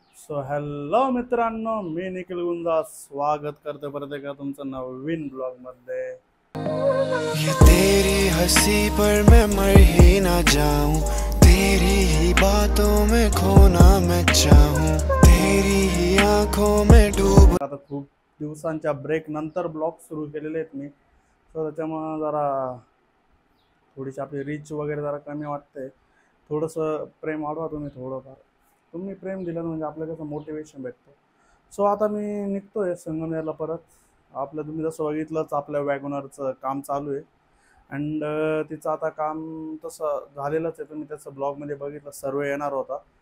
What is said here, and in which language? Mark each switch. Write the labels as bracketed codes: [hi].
[mr] So hello मित्रांनो, मी निखिल गुंजा स्वागत करते परत एकदा तुमचं नवीन ब्लॉग मध्ये। [hi] ये तेरी हंसी पर मैं मर ही ना जाऊं, तेरी ही बातों में खोना मैं चाहूं, तेरी ही आंखों में डूब। [mr] आता खूप दिवसांच्या ब्रेक नंतर ब्लॉग सुरू केलेले आहेत मी, सो त्याच्यामुळे जरा थोडीशी आपली रीच वगैरे जरा कमी वाटते। थोडंसं प्रेम वाढवा तुम्ही, थोडंफार तुम्ही प्रेम दिलं म्हणजे आपल्याला कसं मोटिवेशन भेटतं। सो आता मी निघतोय संगमनेरला परत। आपलं तुम्ही जसं बघितलंच आपल्या वॅगनरचं काम चालू आहे अँड तिचं आता काम तसं झालेलंच आहे, तुम्ही त्याचं ब्लॉगमध्ये बघितलं सर्वे येणार होता।